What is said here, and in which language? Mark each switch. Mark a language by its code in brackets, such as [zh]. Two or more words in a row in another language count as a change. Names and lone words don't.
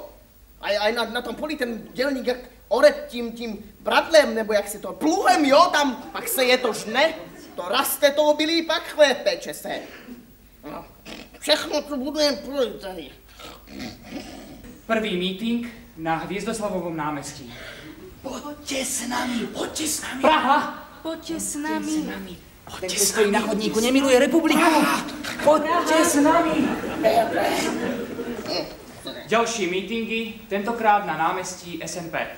[cs] A na tom poli ten dělník jak oret tím bradlem, nebo jak se to, pluhem, jo? Tam pak se je to žne, to raste to obilí, pak chléb peče se. No, všechno to budujeme pro lid tady. [sk] Prvý meeting na Hviezdoslavovom námestí. Poďte s nami, poďte s nami. Praha! Poďte s nami. Ten, kto stojí na chodníku, nemiluje republiku. Poďte s nami. Ďalšie meetingy, tentokrát na námestí SNP.